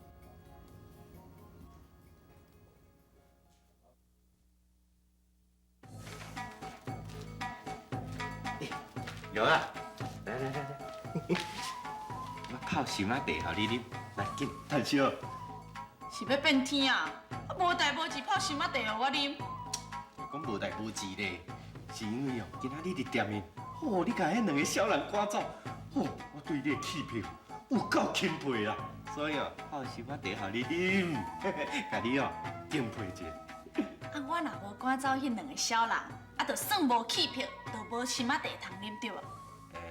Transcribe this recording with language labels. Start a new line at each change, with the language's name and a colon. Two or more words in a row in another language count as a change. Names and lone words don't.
Min Nan Chinese: 有啊，来，我泡心仔茶互你啉，来紧，趁烧。是要变天啊！啊，无代无志泡心仔茶互我啉。讲无代无志咧，是因为哦，今仔日伫店面，哦，你甲迄两个小人赶走，哦，我对你的气魄有够钦佩啦，所以哦，泡心仔茶互你啉，甲你哦敬佩一下。啊，我若无赶走迄两个小人，啊，就算无气魄，就无心仔茶通啉着。